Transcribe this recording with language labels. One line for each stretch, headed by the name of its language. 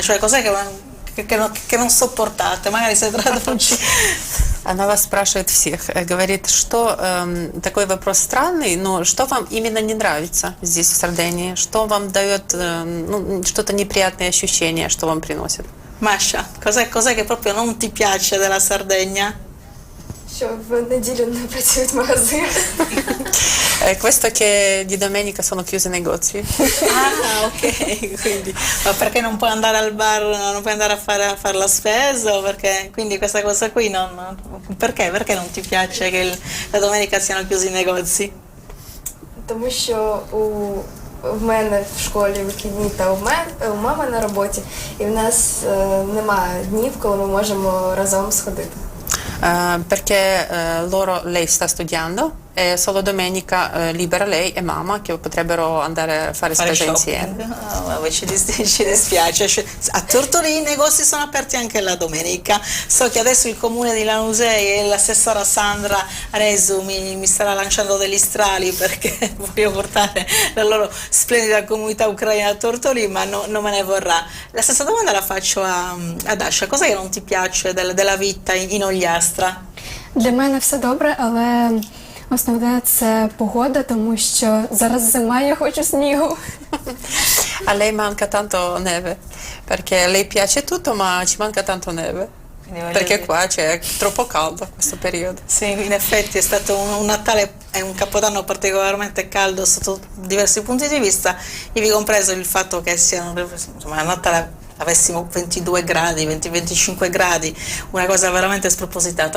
Italian: Cioè, cos'è che non sopportate? Magari se traduci.
Russian: Она вас спрашивает всех, говорит, что такой вопрос странный, но что вам именно не нравится здесь, в Сардинии? Что вам дает что-то неприятное ощущение, что вам приносит?
Italian: Masha, cos'è che proprio non ti piace della Sardegna?
Ukrainian: Що в неділю не працюють магазини.
Italian: Questo che di domenica sono chiusi i negozi. Ok, quindi, ma perché non puoi andare al bar, non puoi andare a fare la spesa? Perché, quindi questa cosa qui perché non ti piace che la domenica siano chiusi i negozi?
Ukrainian: Тому що в мене в школі вихідні та у мами на роботі, і в нас немає днів, коли ми можемо разом сходити.
Italian: Perché lei sta studiando e solo domenica libera lei e mamma che potrebbero andare a fare spesa insieme. Ci dispiace. A Tortolì i negozi sono aperti anche la domenica. So che adesso il comune di Lanusei e l'assessora Sandra Resu mi starà lanciando degli strali perché voglio portare la loro splendida comunità ucraina a Tortolì, ma non me ne vorrà. La stessa domanda la faccio a Dasha. Cos'è che non ti piace della vita in Ogliastra? Для мене все добре, але основне це погода, тому що зараз зима, я хочу снігу. A lei manca tanto neve, perché a lei piace tutto, ma ci manca tanto neve. Perché qua c'è troppo caldo questo periodo. Sì, in effetti è stato un Natale e un Capodanno particolarmente caldo sotto diversi punti di vista, ivi compreso il fatto che a Natale avessimo 22 gradi, 20-25 gradi, una cosa veramente spropositata.